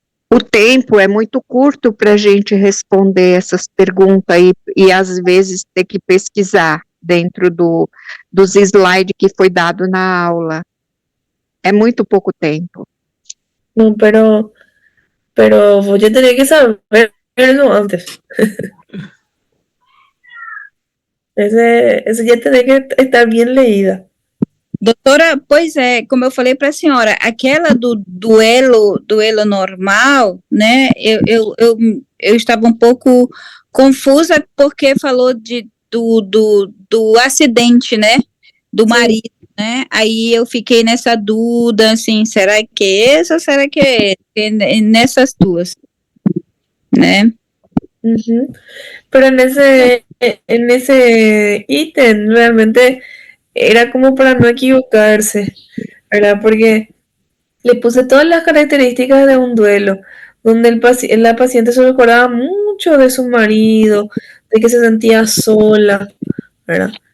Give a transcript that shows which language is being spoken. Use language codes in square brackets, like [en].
[pt] O tempo é muito curto para a gente responder essas perguntas e às vezes ter que pesquisar dentro dos slides que foi dado na aula. É muito pouco tempo. [es] No, pero voy a tener que saber eso antes. [pt] Esse já tem que estar bem leída. Doutora, pois é, como eu falei para a senhora, aquela do duelo normal, né, eu estava um pouco confusa porque falou do acidente, né, do marido, né, aí eu fiquei nessa dúvida, assim, será que é esse ou será que é esse? Nessas duas, né. Uhum. [es] Pero en ese ítem realmente era como para no equivocarse, ¿verdad? Porque le puse todas las características de un duelo, donde la paciente se recordaba mucho de su marido, de que se sentía sola, ¿verdad?